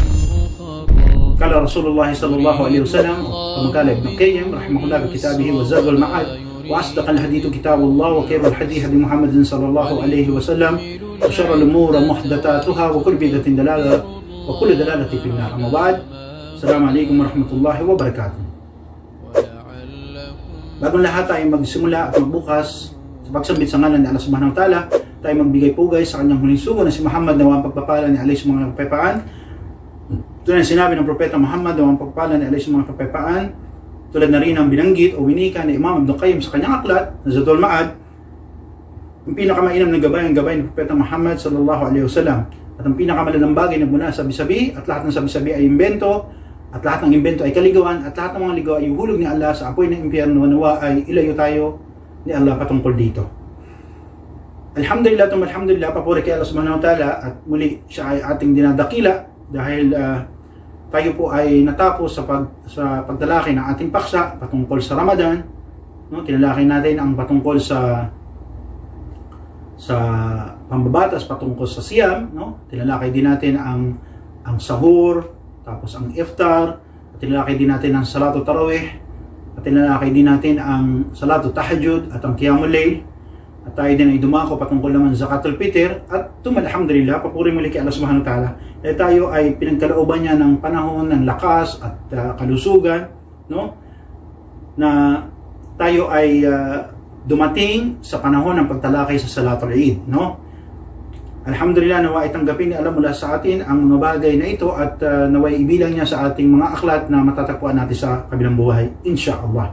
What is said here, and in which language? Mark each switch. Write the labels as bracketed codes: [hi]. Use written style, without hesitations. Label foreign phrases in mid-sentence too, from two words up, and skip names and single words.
[ar] قال رسول الله صلى الله عليه وسلم كما قال ابن القيم رحمه الله في كتابه وزاد المعاد وأصدق الحديث كتاب الله وخير الحديث هدي محمد صلى الله عليه وسلم وشر الأمور محدثاتها وكل بدعة ضلالة وكل ضلالة في النار. أما بعد. السلام عليكم ورحمة الله وبركاته. [tl] Bagong lahat tayo magsimula at magbukas sa pagsambit sa ngalan ni Allah [ar] سبحانه وتعالى, [tl] tayo magbigay pugay sa kanyang huling sugo na si Muhammad na walang pagpapala ni Allah sa mga kapayapaan. Tulad na sinabi ng Propeta Muhammad na walang pagpapala ni Allah sa mga kapayapaan, tulad na rin ang binanggit o winika ni Imam Ibn Qayyim sa kanyang aklat na Zadul Ma'ad, yung pinakamainam na gabay ang gabay ng Propeta Muhammad [ar] صلى الله عليه وسلم. [tl] At ang pinakamalalang bagay na muna sabi-sabi, at lahat ng sabi-sabi ay imbento, at lahat ng imbento ay kaligawan, at lahat ng mga ligaw ay uhulog ni Allah sa apoy ng impyerno. Nawa ay ilayo tayo ni Allah patungkol dito. [ar] الحمد لله، الحمد لله, [tl] papuri kay Allah [ar] سبحانه وتعالى, [tl] at muli siya ay ating dinadakila dahil tayo po ay natapos sa pagtalakay ng ating paksa patungkol sa Ramadan. No? Tinalakay natin ang patungkol sa pambabatas, patungkol sa siyam. No? Tinalakay din natin ang sahur, tapos ang iftar, at tinalakay din natin ang [ar] صلاة التراويح, [tl] at tinalakay din natin ang [ar] صلاة التهجد [tl] at ang [ar] قيام الليل, [tl] at tayo din ay dumako patungkol naman [ar] زكاة الفطر. [tl] At alhamdulillah, papuri muli kay Allah [ar] سبحانه وتعالى, [tl] tayo ay pinagkalooban niya ng panahon ng lakas at kalusugan, no? Na tayo ay dumating sa panahon ng pagtalakay sa [ar] صلاة العيد, [tl] no? Alhamdulillah, naway tanggapin ni Allah mula sa atin ang mga bagay na ito, at naway ibilang niya sa ating mga aklat na matatagpuan natin sa kabilang buhay, insyaAllah.